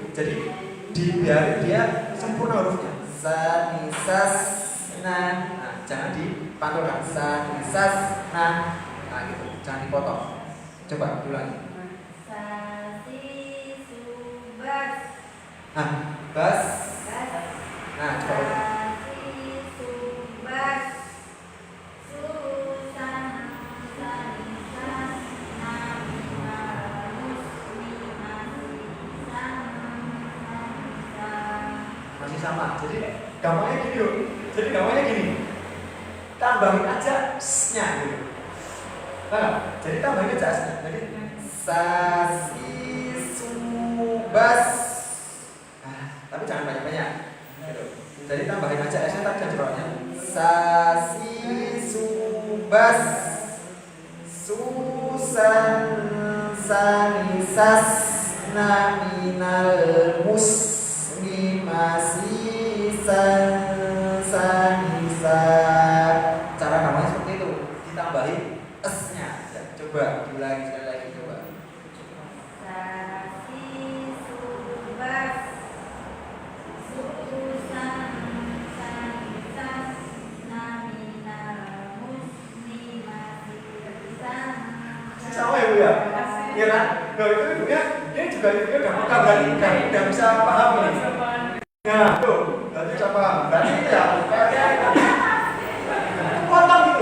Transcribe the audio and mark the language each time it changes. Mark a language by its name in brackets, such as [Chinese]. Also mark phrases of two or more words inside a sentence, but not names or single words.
[Indonesian] Jadi dibiarin dia sempurna hurufnya sani sas nah jangan dipantulkan sani sas nah gitu, jangan dipotong. Coba ulangi. Sasi subas. Bas. Nah, coba ulangi. Sasi subas. Susan sani sas namina muslimati Masih sama. Jadi gampangnya gini loh. Jadi gampangnya gini. Tambahin aja s-nya gitu. Nah, jadi tambahin aja s-nya. Jadi sasi subas. Tapi jangan banyak-banyak. Gitu. Jadi tambahin aja s-nya tadi jadinya sasi subas. Susan sani sas naminal muslimasi sanisa. Cara gampangnya seperti itu, ditambahin s-nya. Coba diulangi sekali lagi coba. Sasi subas. Susan sani sas namina muslimati Sama ya Bu ya? Iya kan? Nah itu ibunya, ini juga ibunya udah peka berarti udah bisa paham ini. Nah tuh, berarti bisa paham. Berarti itu ya, potong gitu.